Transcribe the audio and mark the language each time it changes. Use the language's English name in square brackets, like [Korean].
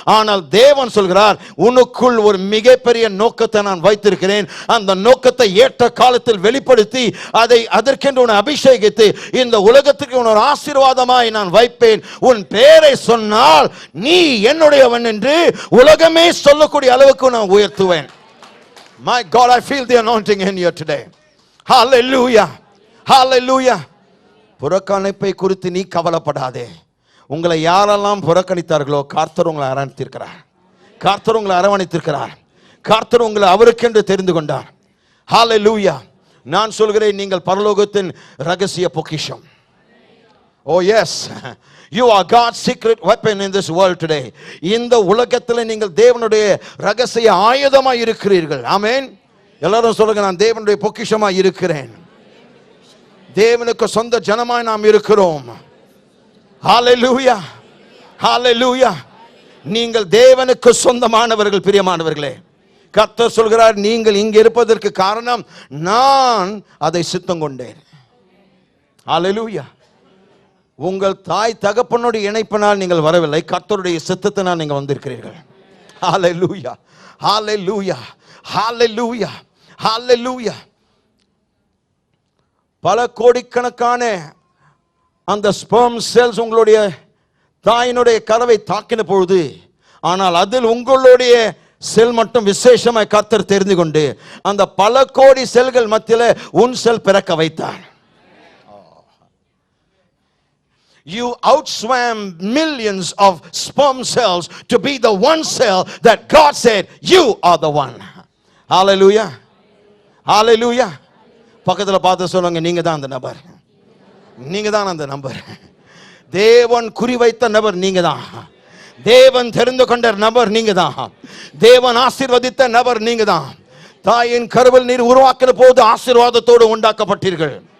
[Tamil] ஆனால் தேவன் சொல்கிறார், உனக்குள் ஒரு மிகப்பெரிய நோக்கத்தை நான் வைத்திருக்கிறேன். அந்த நோக்கத்தை ஏற்ற காலத்தில் வெளிப்படுத்தி அதற்கென்று உன்னை அபிஷேகித்து இந்த உலகத்துக்கு ஒரு ஆசீர்வாதமாய் நான் வைப்பேன். உன் பேரை சொன்னால் நீ என்னுடையவன் என்று உலகமே சொல்லக்கூடிய அளவுக்கு நான் உயர்த்துவேன். [English] My God, I feel the anointing in you today. [Tamil] Hallelujah. Hallelujah. புறக்கணிப்பை குறித்து நீ கவலைப்படாதே. உங்களை யாரெல்லாம் புறக்கணித்தார்களோ கர்த்தர் உங்களை அரவணைத்திருக்கிறார், கர்த்தர் உங்களை அரவணைத்திருக்கிறார், கர்த்தர் உங்களை அவருக்கென்று தெரிந்து கொண்டார். Hallelujah. நான் சொல்கிறேன், நீங்கள் பரலோகத்தின் ரகசிய பொக்கிஷம். ஓ S, [English] You are God's secret weapon in this world today. [Tamil] இந்த உலகத்தில் நீங்கள் தேவனுடைய ரகசிய ஆயுதமாய் இருக்கிறீர்கள். ஆமென். எல்லாரும் சொல்லுங்க, நான் தேவனுடைய பொக்கிஷமாய் இருக்கிறேன். தேவனுக்கு சொந்த ஜனமாய் நாம் இருக்கிறோம். ஹalleluya, ஹalleluya. நீங்கள் தேவனுக்கு சொந்தமானவர்கள். பிரியமானவர்களே, கர்த்தர் சொல்கிறார், நீங்கள் இங்கே இருப்பதற்கு காரணம் நான் அதை சித்தம் கொண்டேன். ஹalleluya. உங்கள் தாய் தகப்பனுடைய இணைப்பினால் நீங்கள் வரவில்லை, கர்த்தருடைய சித்தத்தினால் நீங்கள் வந்திருக்கிறீர்கள். ஹalleluya, ஹalleluya, ஹalleluya, ஹalleluya. பல கோடிக்கணக்கான அந்த ஸ்பெர்ம் செல்ஸ் உங்களுடைய தாயினுடைய கருவை தாக்கின பொழுது, ஆனால் அதில் உங்களுடைய செல் மட்டும் விசேஷமாய் கர்த்தர் தெரிந்து கொண்டு அந்த பல கோடி செல்கள் மத்தியில் உன் செல் பிறக்க வைத்தார். [English] You outswam millions of sperm cells to be the one cell that God said, you are the one. Hallelujah, hallelujah. [Tamil] பக்கத்தில் பார்த்து சொல்லுங்க, நீங்க தான் அந்த நபர். நீங்க தான் அந்த நபர். தேவன் குறிவைத்த நபர் நீங்க தான். தேவன் தெரிந்து கொண்ட நபர் நீங்க தான். தேவன் ஆசீர்வதித்த நபர் நீங்க தான். தாயின் கருவில் நீர் உருவாக்கின போது ஆசீர்வாதத்தோடு உண்டாக்கப்பட்டீர்கள்.